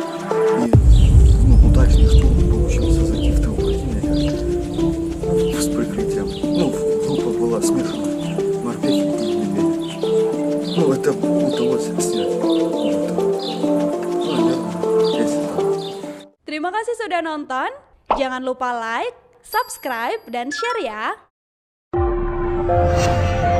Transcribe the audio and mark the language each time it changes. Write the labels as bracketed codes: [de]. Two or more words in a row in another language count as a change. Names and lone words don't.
[ru] И удачный штурм получился зайти в тыл противника с прикрытием. Группа была смешана, морпехи и медведи. Это удалось снять. Наверное, если так. [id] Terima kasih sudah nonton. Jangan lupa like, subscribe, dan share ya.